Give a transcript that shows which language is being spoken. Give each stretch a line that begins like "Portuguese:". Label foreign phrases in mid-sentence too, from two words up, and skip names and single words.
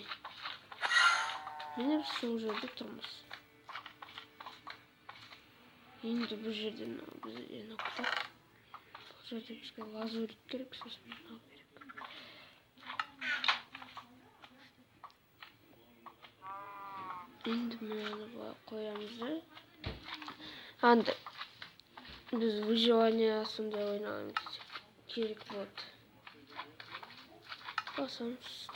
Kazakh: Міне біз сол жерде тұрмыз. Енді бұл жерде бізде нокта. Бұл жерде бізге лазурит керек, сосын мынау керек.
Uzbek: Endi buni qo'yamiz. Endi biz выживаниесinde o'ynaymiz. Kerak bo'ldi. Bosamiz.